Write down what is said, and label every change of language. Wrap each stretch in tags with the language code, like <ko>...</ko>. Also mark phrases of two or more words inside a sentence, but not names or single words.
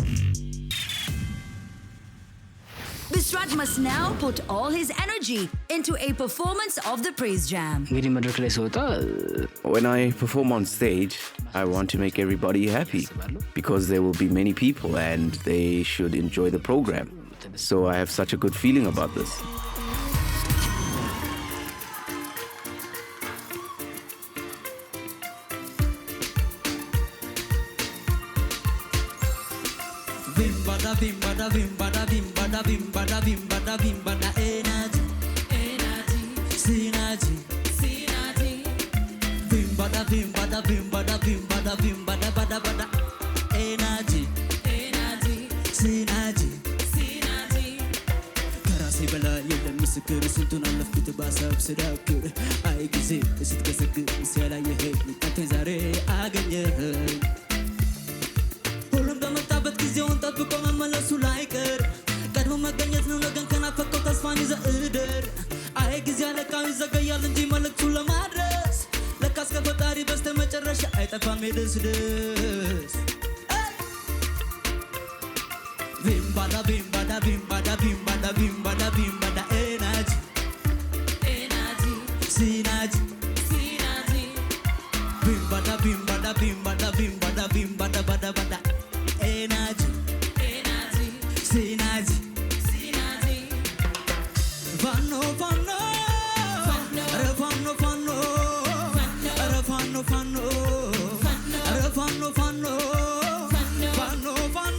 <en>Bisrat must now put all his energy into a performance of the praise jam. When I perform on stage, I want to make everybody happy because there will be many people and they should enjoy the program. So I have such a good feeling about this. Vimbada, vimbada, vimbada, vimbada, vimbada, vimbada, vimbada, energy, synergy, vimbada, vimbada, vimbada, vimbada, vimbada, bada, bada, energy, synergy.</en> <am>ከራሴ በላይ የለም ምስክር ስንቱን አለፍኩት ባሰብ ስዳክር አይ ጊዜ ስትገሰግስ ያላየኸኝ አንተን ዛሬ አገኘኸኝ ሁሉም በመጣበት ጊዜውን ጠብቆ መመለሱ ላይቀር ቀድሞ መገኘት ነው ነገን ከናፈቀው ተስፋን ይዘህ እደር አይ ጊዜ አለቃው ይዘገያል እንጂ መልእክቱን ለማድረስ ለካስ ከፈጣሪ በስተመጨረሻ አይጠፋም የደስደስ Vimbada, vimbada, vimbada, vimbada, vimbada, vimbada, energy, synergy, vimbada, vimbada, vimbada, vimbada, vimbada, bada, bada,</am> <en>energy, synergy, Fano, fano, re fano, fano, re fano, fano, re fano, fano, fano, fano.</en>